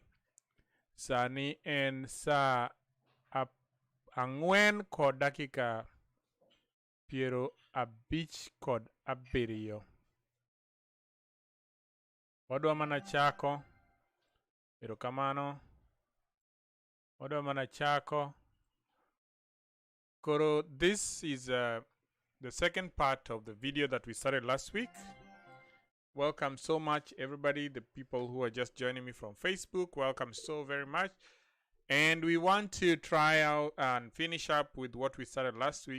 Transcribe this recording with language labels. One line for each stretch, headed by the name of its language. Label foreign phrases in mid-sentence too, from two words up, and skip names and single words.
Luo (Kenya and Tanzania): Sani en sa ang'wen kod dakika piero abich kod abiriyo. Wadwa mana chako. Erokamano. Wadwa mana chako. Koro,
English: this is the second part of the video that we started last week. Welcome so much, everybody, the people who are just joining me from Facebook. Welcome so very much. And we want to try out and finish up with what we started last week.